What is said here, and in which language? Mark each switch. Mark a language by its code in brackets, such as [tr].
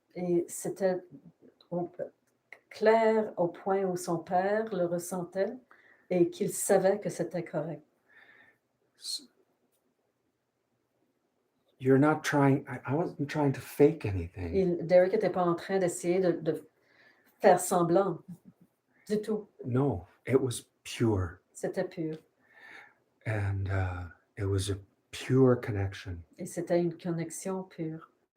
[fr] Et c'était clair au point où son père le ressentait et qu'il savait que c'était correct. [en] You're not trying, I wasn't trying to fake anything. [fr] Derek n'était pas en train d'essayer de faire semblant du tout. [en] No, it was pure. [fr] C'était pur. [en] And it was a pure connection. [fr] Et c'était une connexion pure.